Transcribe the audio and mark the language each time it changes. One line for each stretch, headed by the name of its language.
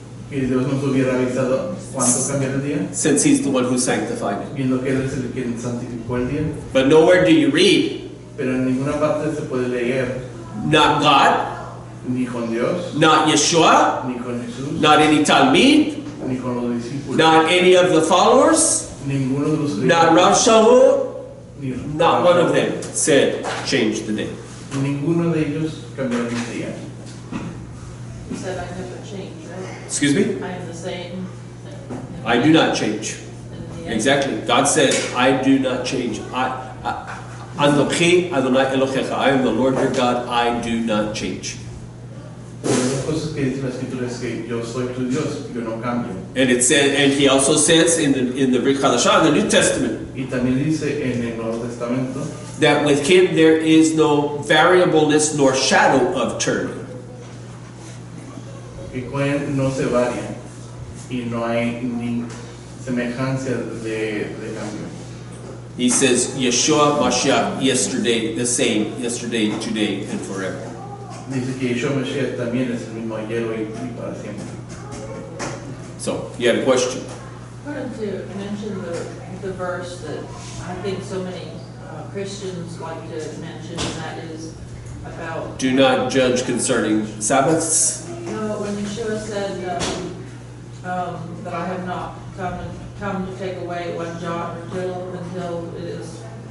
Spanish: que Dios nos hubiera avisado cuándo cambiar el día,
English: since He's the one who sanctified it?
Spanish: viendo que Él es el que santificó el día.
English: But nowhere do you read,
Spanish: Pero en ninguna parte se puede leer
English: not God,
Spanish: ni con Dios,
English: not Yeshua,
Spanish: ni con Jesús,
English: not any Talmud,
Spanish: ni con los discípulos,
English: not any of the followers,
Spanish: ninguno de los
English: not Rav Shaul,
Spanish: ni
English: not one of them said, change the day.
Spanish: ninguno de ellos cambiaron el día.
English: You said I never change, right? Excuse me? I am the same. I do not change. In the end. Exactly. God said, I do not change.
Hebrew: Anochi Adonai Elohecha.
English: I am the Lord your God. I do not change.
Spanish: Una de las cosas que dice la escritura es que yo soy tu Dios, yo no cambio.
English: And it said, and He also says in the Brit Chadashah, in the New Testament,
Spanish: Y también dice en el Nuevo Testamento
English: that with Him there is no variableness nor shadow of turning.
Spanish: que con Él no se varía y no hay ni semejanza de cambio.
English: He says, Yeshua Mashiach, yesterday, the same, yesterday, today, and forever.
Spanish: Dice que Yeshua Mashiach también es el mismo ayer, hoy y para siempre.
English: So, you had a question? I wanted to mention the verse that I think so many Christians like to mention, and that is about, Do not judge concerning Sabbaths. when Yeshua said that I have not come to take away one jot or tittle until it is